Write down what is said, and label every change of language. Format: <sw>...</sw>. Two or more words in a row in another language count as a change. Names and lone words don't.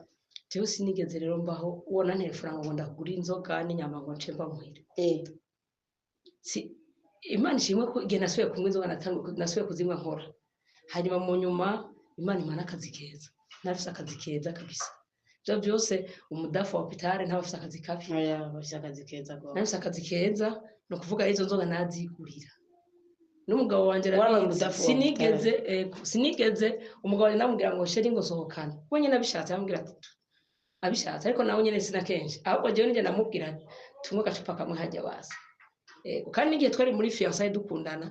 <rn>Tewe sinigeze rero mbaho ubona nterefranga ngo ndagura inzoga n'inyama ngo nce mbamwire. Si Imana ishimwe ko igihe nasubiye kunywa inzoga nasubiye kuzinywa nkora. Hanyuma mu nyuma Imana imana akazi keza. Nafise akazi keza kabisa. Byo byose umudafu wa hôpital ntafise akazi kabi. Bafise akazi keza go. Nafise akazi keza no kuvuga izo nzoga nazigurira. N'umugabo wanje sinigeze umugabo namubwira ngo sheri ngo sohokana. Wenye nabishatse yambwira ati abishatse ariko nawe nyene sina kenshi ahubwo jewe nije namubwira tumwe gacupa kamwe hajya basa kandi igihe twari muri fiançailles dukundana</rn>